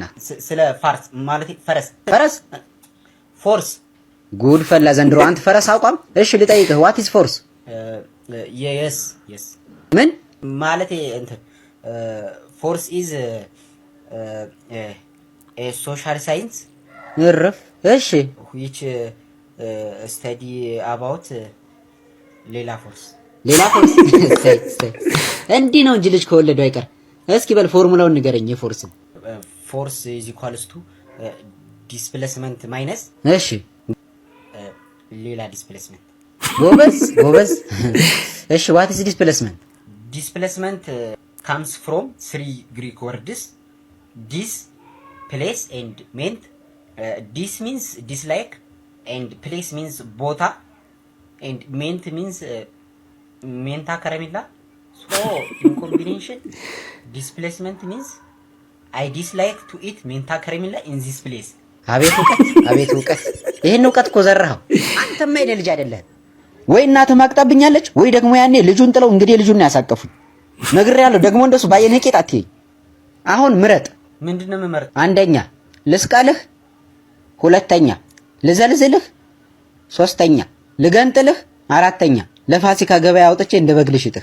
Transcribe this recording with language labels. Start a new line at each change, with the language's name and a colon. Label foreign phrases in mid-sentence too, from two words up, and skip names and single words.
Amharic: ስለ ፋርስ ማለቴ ፈረስ ፎርስ። ጉድ ፈላ ዘንድሮ አንተ ፈረስ አቋም። እሺ ልጠይቅህ
English: what is force?
Amharic: የስ ምን ማለቴ እንትን
English: force is social science
Amharic: እረፍ። እሺ
English: which study about
Amharic: ሌላ ፎርስ እንዲህ ነው እንጂ ልጅ ከወለደው አይቀር። እስኪ በል ፎርሙላውን ንገረኝ የፎርስን።
English: ፎርስ is equals to displacement minus
Amharic: እሺ ሌላ ዲስፕሌስመንት። ጎበዝ። እሺ
English: what is displacement? Displacement comes from 3 Greek words dis, place and ment. Dis means dislike and place means ቦታ and ment means
Amharic: ሜንታ ከረሜላ።
English: So in combination displacement means I dislike to eat
Amharic: ሜንታ ከረሜላ
English: in this place.
Amharic: አቤት እውቀት። ይሄን እውቀት እኮ ዘራኸው። አንተማ የኔ ልጅ አይደለህ ወይ? እናትህ ማቅጣብኛለች ወይ ደግሞ ያኔ ልጁን ጥለው እንግዲህ ልጁን ያሳቀፉኝ። ነግሬያለሁ ደግሞ እንደሱ ባየነህ ቄጥ አትይኝ። አሁን ምረጥ። ምንድነው የምመርጥ? አንደኛ ልስቃልህ፣ ሁለተኛ ልዘልዝልህ፣ ሶስተኛ ልገንጥልህ፣ አራተኛ ለፋሲካ ገበያ አውጥቼ እንደ በግ ልሽጥህ።